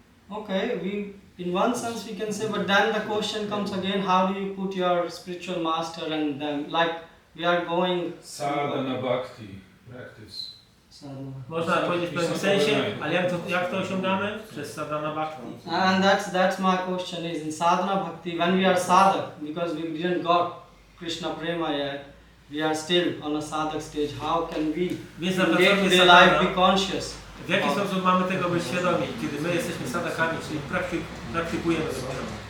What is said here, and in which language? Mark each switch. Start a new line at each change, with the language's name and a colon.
English: Okay, in one sense we can say, but then the question comes again, how do you put your spiritual master and them, like we are going... Sadhana bhakti, practice.
Polish: Można powiedzieć w pewnym sensie, ale jak to osiągamy? Przez sadhana bhakti.
English: And that's my question is, in sadhana bhakti, when we are sadhak, because we didn't got Krishna prema yet, we are still on a sadhak stage, how can we in day-to-day life be conscious?
Polish: W jaki sposób mamy tego być świadomi, kiedy my jesteśmy sadhakami, czyli praktykujemy dopiero.